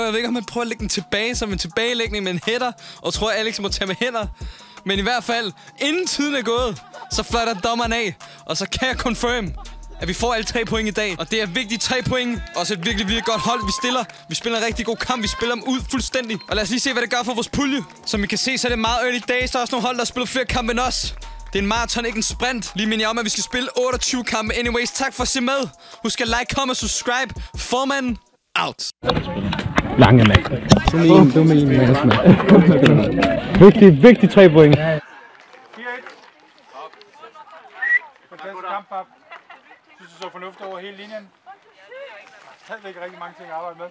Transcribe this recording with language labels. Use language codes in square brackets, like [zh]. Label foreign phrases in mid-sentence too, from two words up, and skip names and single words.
[da] Jeg ved ikke, om han prøver at lægge den tilbage som en tilbagelægning med en header. Og tror, Alex må tage med hænder. Men i hvert fald, inden tiden er gået, så fløjter dommeren af. Og så kan jeg confirm, at vi får alle 3 point i dag. Og det er vigtigt 3 point. Også et virkelig godt hold, vi stiller. Vi spiller en rigtig god kamp. Vi spiller dem ud fuldstændig. Og lad os lige se, hvad det gør for vores pulje. Som I kan se, så er det meget [en] early days. [da] Der er også nogle hold, der spiller flere kampe end os. Det er en maraton, ikke en sprint. Lige minder jeg om, at vi skal spille 28 kampe. Anyways, tak for at se med. Husk at [en] like, comment [da] og subscribe. Formanden out. Lange mand. Du med en vigtig 3 point. 4-1. Fantastisk kamp, Pap. Synes du så fornuftigt over hele linjen? Stadigvæk rigtig mange ting at arbejde med.